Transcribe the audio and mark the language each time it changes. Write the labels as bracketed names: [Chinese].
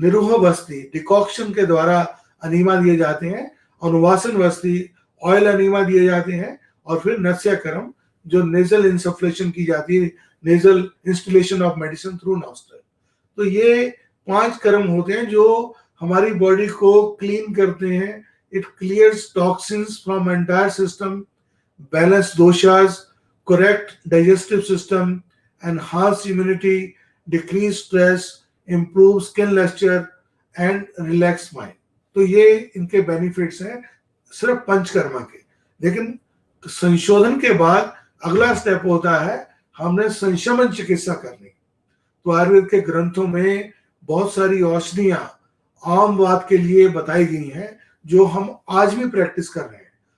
[Hindi] निरूह बस्ती, decoction के द्वारा enema दिए जाते हैं। अनुवासन बस्ती, ऑयल अनीमा दिए जाते हैं। और फिर नस्यकरम, जो नेजल इंसफ्लेशन की जाती है, [English] Nasal installation of medicine through nostril. [Hindi] तो ये 5 कर्म होते हैं जो हमारी बॉडी को क्लीन करते हैं। [English] It clears toxins from entire system, balance doshas, correct digestive system, enhance immunity, decrease stress, improve skin luster and relax mind। [Hindi] तो ये इनके बेनिफिट्स हैं सिर्फ पंचकर्मा के। लेकिन संशोधन के बाद अगला स्टेप होता है हमने संशमन चिकित्सा करनी। तो आयुर्वेद के ग्रंथों में बहुत सारी औषधियां आम बात के लिए बताई गई हैं जो हम आज भी प्रैक्टिस कर रहे हैं।